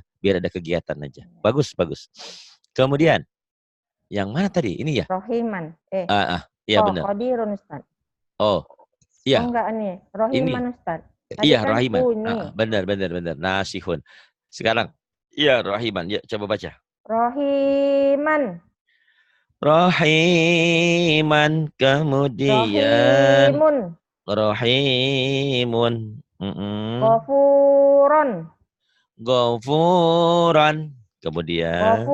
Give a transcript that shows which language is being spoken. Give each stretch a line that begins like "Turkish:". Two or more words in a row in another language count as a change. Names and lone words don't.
Indonesian: Biar ada kegiatan aja. Bagus, bagus. Kemudian, yang mana tadi? Ini ya? Rohiman. Iya benar. Kodirun Ustaz. Oh, Oh iya. enggak nih, Ini. Rohiman Ustaz. Tadi Iya, kan Rahiman. bunyi. Benar, benar, benar. Nasihun. Sekarang, iya Rahiman. Ya, coba baca. Rohiman. Rahiman, kemudian Rohimun. Rahimun. Gofuron. Ghafuran. Kemudian